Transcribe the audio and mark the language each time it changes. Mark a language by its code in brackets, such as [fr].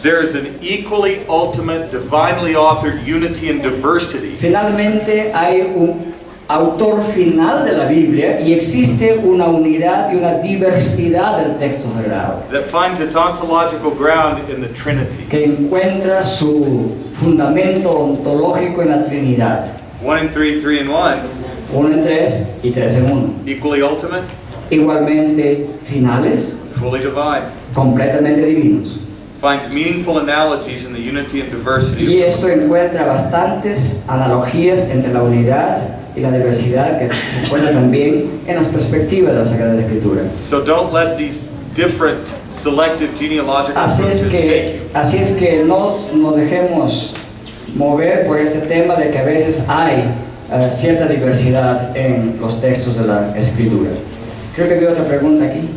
[en] There is an equally ultimate, divinely authored unity and diversity [es] Finalmente hay un autor final de la Biblia y existe una unidad y una diversidad del texto sagrado [en] that finds its ontological ground in the Trinity. [es] que encuentra su fundamento ontológico en la Trinidad. [en] 1 in 3, 3 in 1. [es] 1 en 3 y 3 en 1. [en] Equally ultimate, [es] Igualmente finales, [en] fully divine. [es] completamente divinos. [en] Finds meaningful analogies in the unity and diversity. [es] Y esto encuentra bastantes analogías entre la unidad y la diversidad que se encuentra también en las perspectivas de la Sagrada Escritura. [en] So don't let these different selective genealogical approaches shake you. [es] Así es que no nos dejemos mover por este tema de que a veces hay cierta diversidad en los textos de la Escritura. Creo que había otra pregunta aquí.